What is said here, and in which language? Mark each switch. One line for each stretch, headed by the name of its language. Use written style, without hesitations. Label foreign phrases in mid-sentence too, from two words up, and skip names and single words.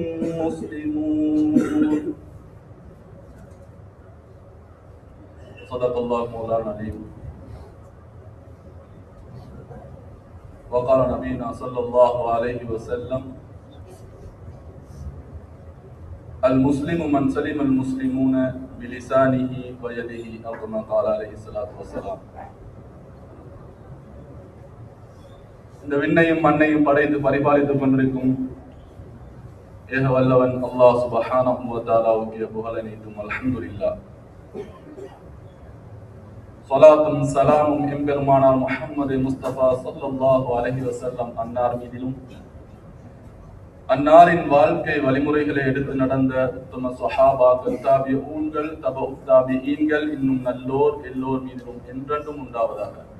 Arabic: مسلمون صدق الله مولانا العظيم وقال نبينا صلى الله عليه وسلم المسلم من سلم المسلمون بلسانه ويده أو كما قال عليه الصلاة والسلام.
Tamil: இந்த விண்ணையும் மண்ணையும் படைத்து பரிபாலித்துக் கொண்டிருக்கும் ஏக வல்லவன் அல்லாஹ்
Arabic: سبحانه وتعالى
Tamil: புகழ் அனைத்தும் அல்ஹம்துலில்லாஹ். ஸலாத்தும் ஸலாமும் எம்பெருமானார் முஹம்மது முஸ்தபா
Arabic: صلى الله عليه وسلم
Tamil: அன்னார் மீதிலும் அன்னாரின் வாழ்க்கை வழிமுறைகளை எடுத்து நடந்த உத்தம ஸஹாபாக்கள் தாபிஊன்கள் தபஉ தாபிஈன்கள் இன்னும் நல்லோர் எல்லோர் மீதிலும் என்றென்றும் உண்டாவதாக.